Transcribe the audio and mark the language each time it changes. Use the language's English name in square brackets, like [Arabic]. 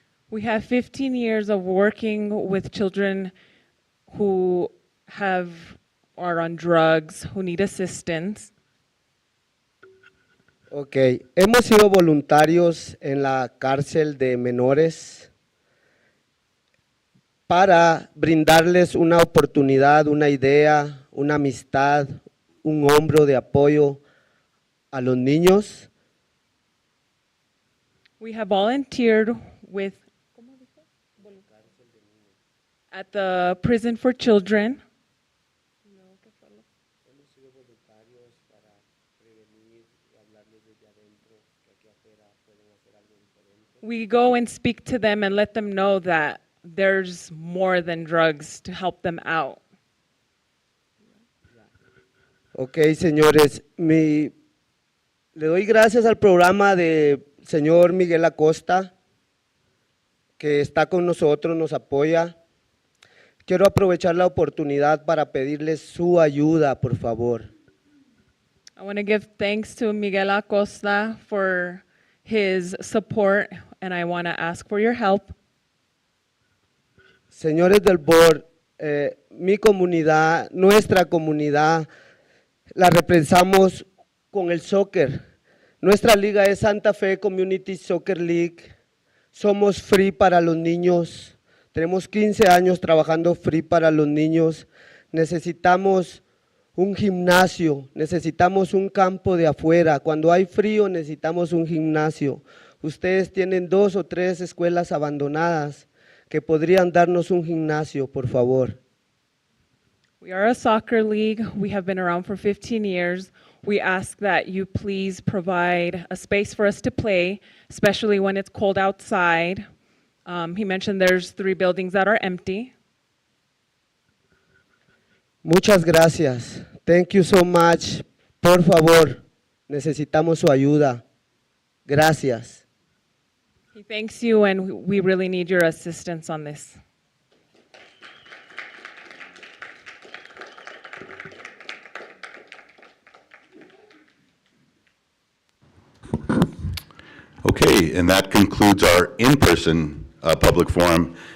[English] We have 15 years of working with children who are on drugs, who need assistance. [Spanish] Ok, hemos sido voluntarios en la cárcel de menores para brindarles una oportunidad, una idea, una amistad, un hombro de apoyo a los niños. [English] We have volunteered with at the prison for children. We go and speak to them and let them know that there's more than drugs to help them out. [Spanish] Ok, señores, le doy gracias al programa de señor Miguel Acosta, que está con nosotros, nos apoya. Quiero aprovechar la oportunidad para pedirles su ayuda, por favor. [English] I want to give thanks to Miguel Acosta for his support, and I want to ask for your help. [Spanish] Señores del board, mi comunidad, nuestra comunidad, la representamos con el soccer. Nuestra liga es Santa Fe Community Soccer League. Somos free para los niños. Tenemos 15 años trabajando free para los niños. Necesitamos un gimnasio, necesitamos un campo de afuera. Cuando hay frío necesitamos un gimnasio. Ustedes tienen 2 o 3 escuelas abandonadas que podrían darnos un gimnasio, por favor. [English] We are a soccer league. We have been around for 15 years. We ask that you please provide a space for us to play, especially when it's cold outside. He mentioned there's 3 buildings that are empty. [Spanish] Muchas gracias. [English] Thank you so much. [Spanish] Por favor, necesitamos su ayuda. Gracias. [English] He thanks you, and we really need your assistance on this. Okay, and that concludes our in-person public forum.